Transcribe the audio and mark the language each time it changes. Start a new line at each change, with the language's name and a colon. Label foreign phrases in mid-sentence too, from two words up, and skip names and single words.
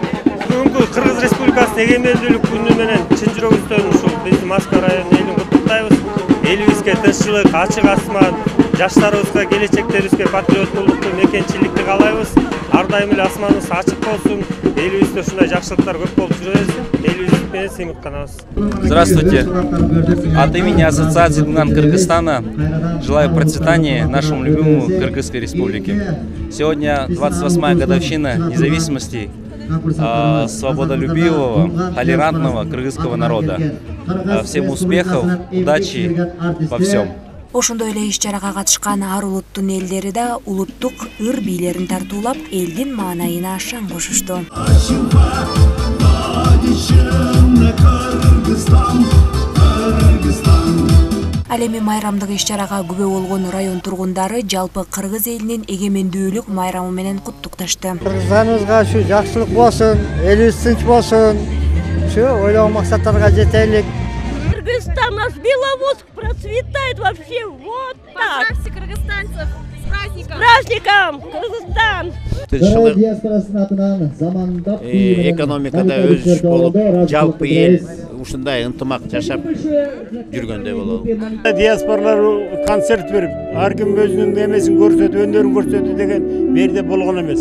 Kyrgyz: Бүгүнкү Кыргыз Республикасынын эгемендүүлүк күнү менен чын жүрөгүбүздөн ушул биздин Москва районунун элин куттуктайбыз. Элибизге тынччылык, ачык асман, жаштарыбызга, келечектерибизге патриоттуулукту, мекенчиликти каалайбыз. Ар дайым эле асманыбыз ачык болсун. Элибизде ушундай жакшылыктар көп болуп жүрө берсин. Элибиз менен сыймыктанабыз.
Russian: Здравствуйте. От имени Ассоциации Дунган Кыргызстана желаю процветания нашему любимому Кыргызской республике. Сегодня 28-я годовщина независимости свободолюбивого, толерантного кыргызского народа. Всем успехов, удачи во всем.
Kyrgyz: Ошондой эле иш-чарага катышкан ар улуттун элдери да улуттук ыр бийлерин тартуулап, элдин маанайына шаң кошушту. Ал эми майрамдык иш-чарага күбө болгон район тургундары жалпы Кыргыз элинин эгемендүүлүк майрамы менен куттукташты. Кыргызстаныбызга ушу жакшылык болсун, элибиз тынч болсун, ушу ойлогон максаттарга жетелик.
Russian: Кыргызстан, наш Беловодск процветает вообще вот так. Поздравьте кыргызстанцев с праздником! С праздником, Кыргызстан!
Kyrgyz: Экономикада өсүш болуп, жалпы эл ушундай ынтымак жашап жүргөндөй болобу. Диаспоралар концерт берип, ар ким өзүнүн эмесин көрсөтүп, өндөрүн көрсөтүп деген берде болгон эмес.